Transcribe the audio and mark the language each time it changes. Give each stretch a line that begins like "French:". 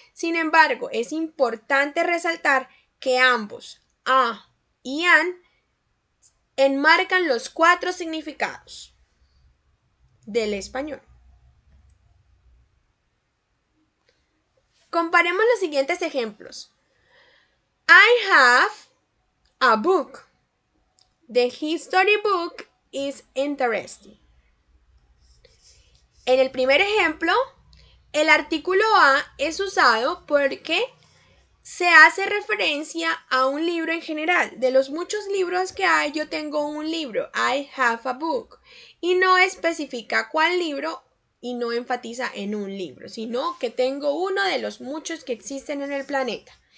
Spanish: Sin embargo, es importante resaltar que ambos, a y an, enmarcan los 4 significados del español. Comparemos los siguientes ejemplos.
English: I have a book. The history book is interesting.
Spanish: En el primer ejemplo, el artículo a es usado porque se hace referencia a un libro en general. De los muchos libros que hay, yo tengo un libro.
English: I have a book.
Spanish: Y no especifica cuál libro y no enfatiza en un libro, sino que tengo uno de los muchos que existen en el planeta.